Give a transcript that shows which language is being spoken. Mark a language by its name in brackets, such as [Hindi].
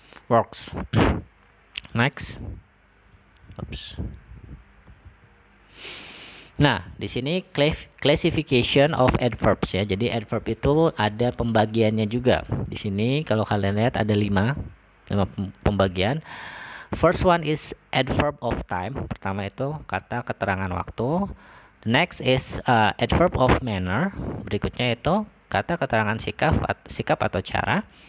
[English] Works. Next. Oops. [Indonesian] Nah, di sini [English] classification of adverbs [Indonesian] ya. Jadi adverb itu ada pembagiannya juga. Di sini kalau kalian lihat ada 5 pembagian. [English] First one is adverb of time. [Indonesian] Pertama itu kata keterangan waktu. [English] The next is adverb of manner. [Indonesian] Berikutnya itu kata keterangan sikap atau cara.